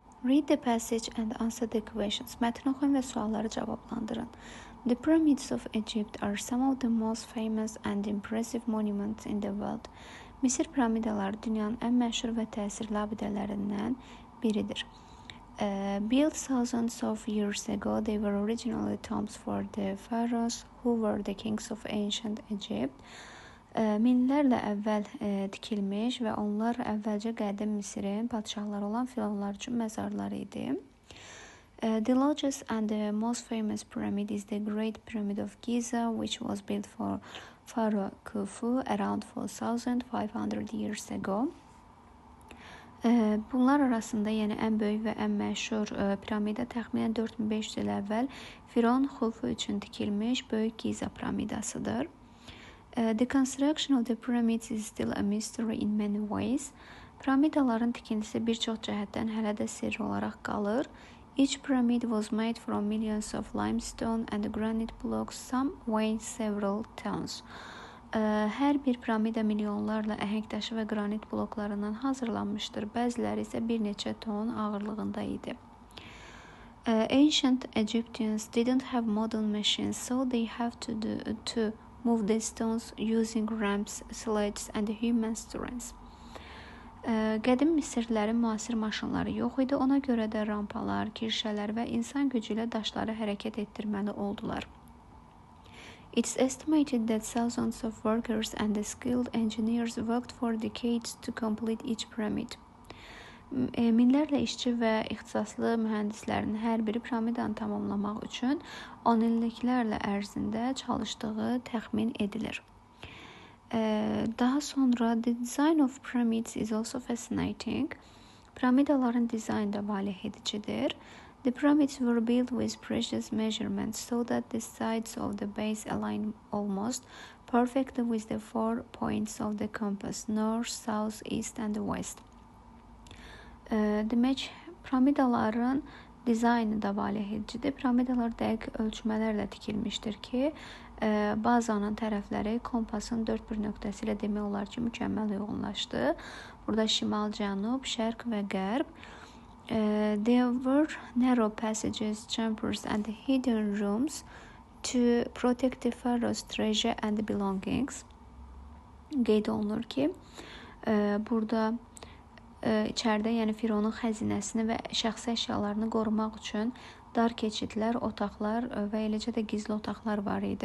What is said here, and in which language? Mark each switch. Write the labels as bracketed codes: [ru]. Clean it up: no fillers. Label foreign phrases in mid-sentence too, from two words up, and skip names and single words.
[en] Read the passage and answer the questions. [az] Mətni oxuyun və sualları cavablandırın. [en] The pyramids of Egypt are some of the most famous and impressive monuments in the world. [az] Misir piramidaları dünyanın ən məşhur və təsirli abidələrindən biridir. [en] Built thousands of years ago, they were originally tombs for the pharaohs who were the kings of ancient Egypt. [az] Minlərlə əvvəl tikilmiş və onlar əvvəlcə qədim Misirin padşahları olan firavunlar üçün məzarlar idi. [en] The largest and the most famous pyramid is the Great Pyramid of Giza, which was built for Pharaoh Khufu around 4,500 years ago. [az] Bunlar arasında yəni ən böyük və ən məşhur piramida təxminən 4500 il əvvəl Firon Xufu üçün tikilmiş Böyük Giza piramidasıdır. [en] The construction of the pyramids is still a mystery in many ways. [az] Piramidaların tikintisi bir çox cəhətdən hələ də sirr olaraq qalır. [en] Each pyramid was made from millions of limestone and granite blocks, some weighing several tons. [az] Hər bir piramida milyonlarla əhəng daşı və qranit bloklarından hazırlanmışdır. Bəziləri isə bir neçə ton ağırlığında idi. [en] Ancient Egyptians didn't have modern machines, so they have to move the stones using ramps, sledges and human strength. [az] Qədim Misirlilərin müasir maşınları yox idi, ona görə də rampalar, kirşələr və insan gücü ilə daşları hərəkət etdirməli oldular. [en] It's estimated that thousands of workers and skilled engineers worked for decades to complete each pyramid. [az] Minlərlə işçi və ixtisaslı mühəndislərin hər biri piramidanı tamamlamaq üçün 10 illiklərlə ərzində çalışdığı təxmin edilir. Daha sonra [en] the design of pyramids is also fascinating. [az] Piramidaların dizaynı da valeh edicidir. [en] The pyramids were built with precious measurements so that the sides of the base align almost perfectly with the 4 points of the compass, north, south, east and west. [az] Demək, piramidaların dizaynı da valeh edicidir. Piramidalar dəqiq ölçmələrlə tikilmişdir ki, bazanın tərəfləri kompasın 4 nöqtəsi ilə demək olar ki, mükəmməl uyğunlaşdı. Burada şimal, cənub, şərq və qərb. [en] There were narrow passages, chambers and hidden rooms to protect the pharaoh's treasure and belongings. [az] Qeyd olunur ki, burada içəridə, yəni Fironun xəzinəsini və şəxsi əşyalarını qorumaq üçün dar keçidlər, otaqlar və eləcə də gizli otaqlar var idi.